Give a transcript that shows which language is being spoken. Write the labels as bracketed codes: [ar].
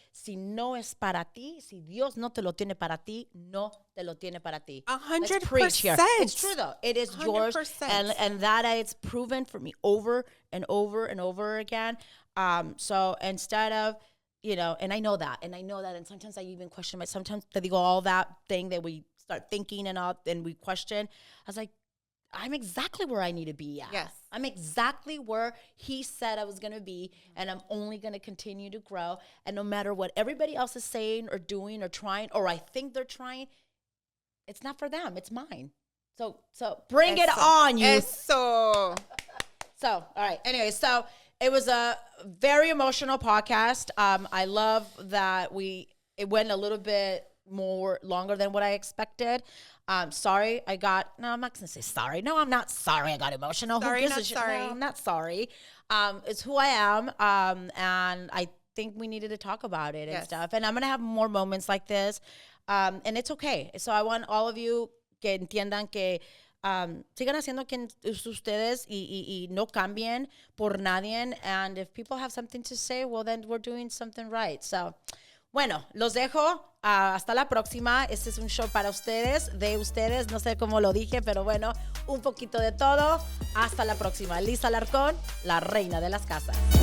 [es] Si no es para ti, si Dios no te lo tiene para ti, no te lo tiene para ti. [en] 100%. Let's preach here. It's true though. It is 100%. Yours. And that it's proven for me over and over and over again. So instead of, and I know that, and sometimes I even question sometimes they go all that thing that we start thinking and we question. I was like, I'm exactly where I need to be at. Yes. I'm exactly where he said I was going to be, and I'm only going to continue to grow. And no matter what everybody else is saying or doing or trying, or I think they're trying, it's not for them. It's mine. So bring it on, you. [es] Eso. [en] So, all right. Anyway, so it was a very emotional podcast. I love that it went a little bit more longer than what I expected. Sorry, I'm not going to say sorry. No, I'm not sorry I got emotional. Sorry, not sorry. No, I'm not sorry. It's who I am. And I think we needed to talk about it and stuff. And I'm going to have more moments like this. And it's okay. So I want all of you [es] que entiendan que sigan haciendo quien ustedes y no cambien por nadie. [en] And if people have something to say, well, then we're doing something right. [es] So, bueno, los dejo. Hasta la próxima. Este es un show para ustedes, de ustedes. No sé cómo lo dije, pero bueno, un poquito de todo. Hasta la próxima. N Alarcon, la reina de las casas.